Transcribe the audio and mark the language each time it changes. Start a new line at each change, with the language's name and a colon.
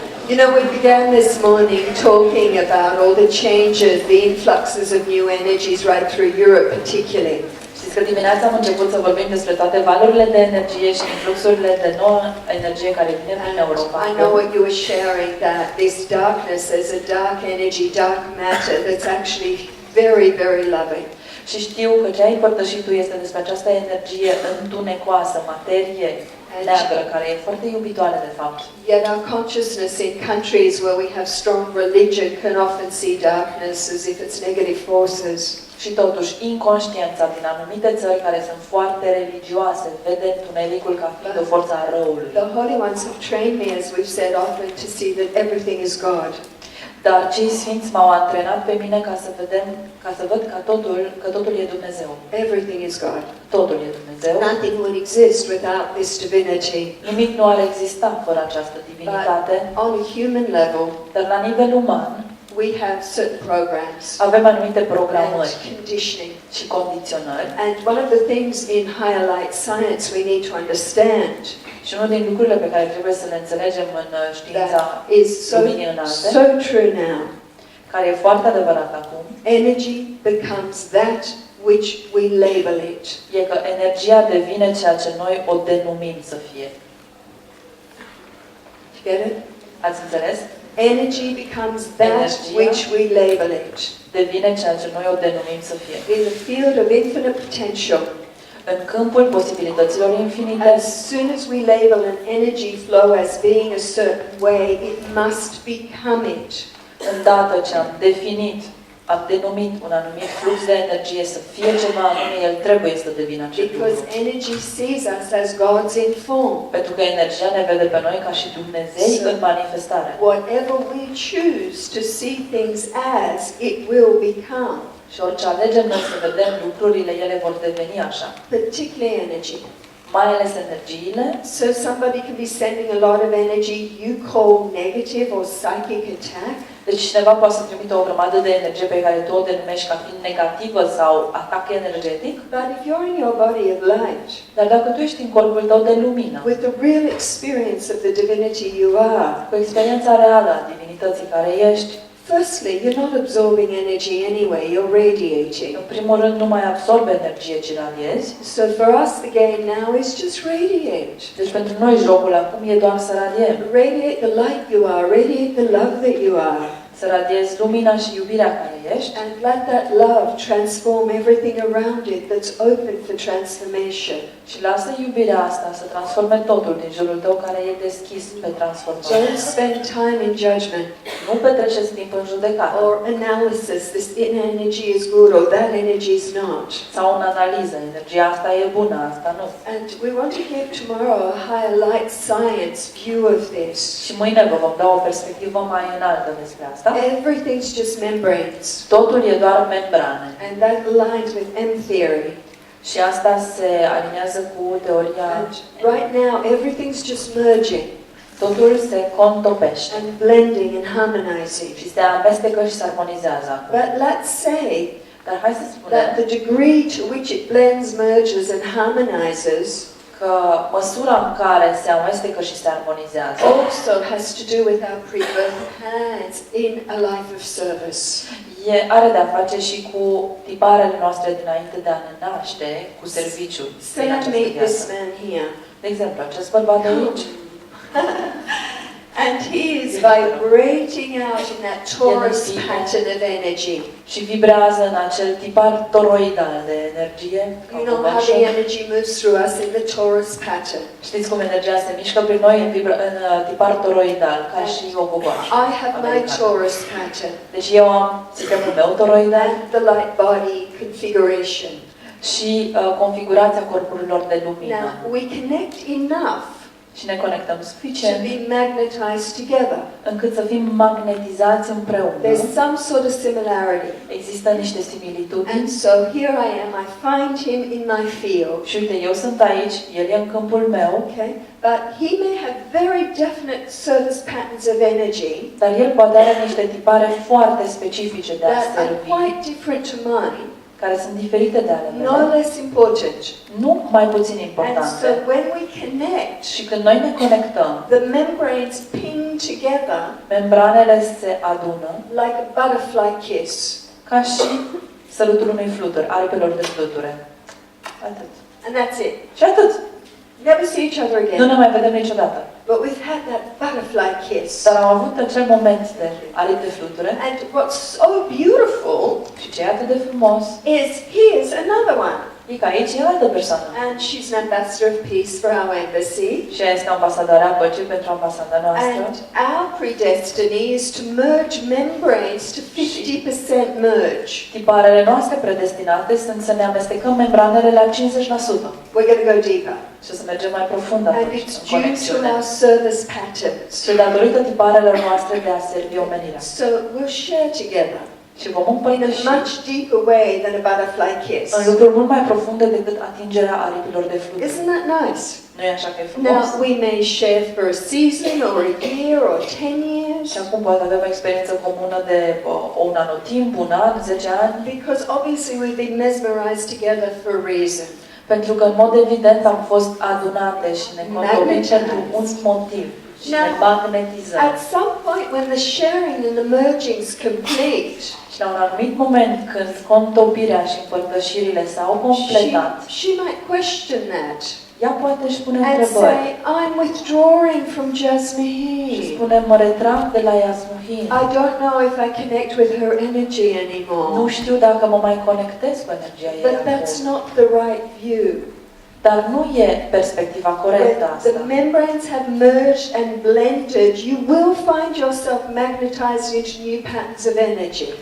English: You know, we began this morning talking about all the changes, the influxes of new energies right through Europe particularly.
Romanian: Știți că dimineața am început să vorbim despre toate valurile de energie și influxurile de nouă energie care vine prin Europa.
English: I know what you were sharing, that this darkness, there's a dark energy, dark matter that's actually very, very loving.
Romanian: Și știu că ce ai împărtășit tu este despre această energie întunecoasă, materie neagră, care e foarte iubitoare de fapt.
English: Yet our consciousness in countries where we have strong religion can often see darkness as if it's negative forces.
Romanian: Și totuși, inconștiența din anumite țări care sunt foarte religioase vede întunericul ca fiind o forță a răului.
English: The Holy Ones have trained me, as we've said often, to see that everything is God.
Romanian: Dar cei sfinți m-au antrenat pe mine ca să văd că totul e Dumnezeu.
English: Everything is God.
Romanian: Totul e Dumnezeu.
English: Nothing would exist without this divinity.
Romanian: Nimic nu ar exista fără această divinitate.
English: But on a human level,
Romanian: Dar la nivel uman,
English: we have certain programs
Romanian: avem anumite programări
English: and conditioning.
Romanian: și condiționări.
English: And one of the things in higher light science we need to understand
Romanian: Și unul din lucrurile pe care trebuie să le înțelegem în știința
English: that is
Romanian: luminii înalte,
English: so true now.
Romanian: care e foarte adevărat acum,
English: Energy becomes that which we label it.
Romanian: e că energia devine ceea ce noi o denumim să fie.
English: You get it?
Romanian: Ați înțeles?
English: Energy becomes that
Romanian: Energia
English: which we label it.
Romanian: devine ceea ce noi o denumim să fie.
English: In the field of infinite potential,
Romanian: În câmpul posibilităților infinite,
English: as soon as we label an energy flow as being a certain way, it must become it.
Romanian: îndată ce am definit am denumit un anumit flux de energie să fie ceva anume, el trebuie să devină acest
English: Because
Romanian: lucru.
English: energy sees us as gods in form.
Romanian: Pentru că energia ne vede pe noi ca și Dumnezei în manifestare.
English: Whatever we choose to see things as, it will become.
Romanian: Și orice alegem noi să vedem lucrurile, ele vor deveni așa.
English: Particularly energy.
Romanian: Mai ales energiile.
English: So somebody can be sending a lot of energy you call negative or psychic attack.
Romanian: Deci cineva poate să trimită o grămadă de energie pe care tu o denumești ca fiind negativă sau atac energetic.
English: But if you're in your body of light,
Romanian: Dar dacă tu ești în corpul tău de lumină,
English: with the real experience of the divinity you are,
Romanian: cu experiența reală a divinității care ești,
English: firstly, you're not absorbing energy anyway, you're radiating.
Romanian: în primul rând nu mai absorbe energie, ci radiezi.
English: So for us, the game now is just radiate.
Romanian: Deci pentru noi jocul acum e doar să radiem.
English: Radiate the light you are, radiate the love that you are.
Romanian: Să radiezi lumina și iubirea care ești
English: And let that love transform everything around it that's open for transformation.
Romanian: și lasă iubirea asta să transforme totul din jurul tău care e deschis pe transformare.
English: Don't spend time in judgment
Romanian: Nu petreceți timp în judecată
English: or analysis. This energy is good or that energy is not.
Romanian: sau în analiză. Energia asta e bună, asta nu.
English: And we want to give tomorrow a higher light science view of this.
Romanian: Și mâine vă vom da o perspectivă mai înaltă despre asta.
English: Everything's just membranes.
Romanian: Totul e doar membrane.
English: And that aligns with M theory.
Romanian: Și asta se aliniază cu teoria.
English: And right now, everything's just merging
Romanian: Totul se contopește
English: and blending and harmonizing.
Romanian: și se amestecă și se armonizează acum.
English: But let's say
Romanian: Dar hai să spunem
English: that the degree to which it blends, merges, and harmonizes
Romanian: că măsura în care se amestecă și se armonizează
English: also has to do with our pre-birth plans in a life of service.
Romanian: are de-a face și cu tiparele noastre dinainte de a ne naște cu serviciul
English: Say
Romanian: din
English: I
Romanian: această
English: meet this
Romanian: viață.
English: man here,
Romanian: De exemplu, acest bărbat de aici,
English: and he is vibrating out in that torus pattern of energy.
Romanian: și vibrează în acel tipar toroidal de energie.
English: You know how the energy moves through us in the torus pattern.
Romanian: Știți cum energia se mișcă prin noi în tipar toroidal, ca și o gogoașă.
English: I have my torus pattern
Romanian: Deci eu am sistemul meu toroidal
English: and the light body configuration.
Romanian: și configurația corpurilor de lumină.
English: Now, we connect enough
Romanian: Și ne conectăm
English: to
Romanian: suficient
English: be magnetized together.
Romanian: încât să fim magnetizați împreună.
English: There's some sort of similarity.
Romanian: Există niște similitudini.
English: And so here I am, I find him in my field.
Romanian: Și uite, eu sunt aici, el e în câmpul meu,
English: Okay? But he may have very definite service patterns of energy
Romanian: dar el poate are niște tipare foarte specifice de a
English: that are
Romanian: servi,
English: quite different to mine,
Romanian: care sunt diferite de ale
English: no
Romanian: mele,
English: less important.
Romanian: nu mai puțin
English: And
Romanian: importante.
English: so when we connect,
Romanian: Și când noi ne conectăm,
English: the membranes ping together
Romanian: membranele se adună
English: like a butterfly kiss.
Romanian: ca și sărutul unui flutur, aripelor de fluture. Atât.
English: And that's it.
Romanian: Și atât.
English: Never see each other
Romanian: Nu
English: again.
Romanian: ne mai vedem niciodată.
English: But we've had that butterfly kiss.
Romanian: Dar am avut acel moment de aripi de fluture
English: And what's so beautiful
Romanian: și ce e atât de frumos
English: is here's another one.
Romanian: e că aici e altă persoană.
English: And she's an ambassador of peace for our embassy.
Romanian: Și ea este ambasadoarea păcii pentru ambasada noastră.
English: And our predestiny is to merge membranes to 50% merge.
Romanian: Tiparele noastre predestinate sunt să ne amestecăm membranele la 50%.
English: We're going to go deeper.
Romanian: Și să mergem mai profund
English: And
Romanian: atunci,
English: it's
Romanian: în
English: due to
Romanian: conexiune.
English: our service patterns.
Romanian: Și datorită tiparelor noastre de a servi omenirea.
English: So we'll share together
Romanian: Și vom
English: in a
Romanian: împărtăși
English: much deeper way than a butterfly kiss.
Romanian: în lucruri mult mai profunde decât atingerea aripilor de fluturi.
English: Isn't that nice?
Romanian: Nu e așa că e
English: Now,
Romanian: frumos?
English: we may share for a season or a year or 10 years.
Romanian: Și acum poate avem o experiență comună de un anotimp, un an, 10 ani.
English: Because obviously we've been mesmerized together for a reason.
Romanian: Pentru că, în mod evident, am fost adunate și ne contorim pentru un motiv. Și ne magnetizăm.
English: At some point when the sharing and the merging is complete,
Romanian: Și la un anumit moment, când contopirea și împărtășirile s-au completat,
English: she might question that
Romanian: ea poate își pune
English: and
Romanian: întrebări.
English: say, I'm withdrawing from
Romanian: Și
English: Jasmuheen.
Romanian: spune, mă retrag de la Jasmuheen.
English: I don't know if I connect with her energy
Romanian: Nu
English: anymore.
Romanian: știu dacă mă mai conectez cu energia ei
English: But
Romanian: acum.
English: that's not the right view.
Romanian: Dar nu e perspectiva corectă
English: When the
Romanian: asta.
English: membranes have merged and blended, you will find yourself magnetized into new patterns of energy.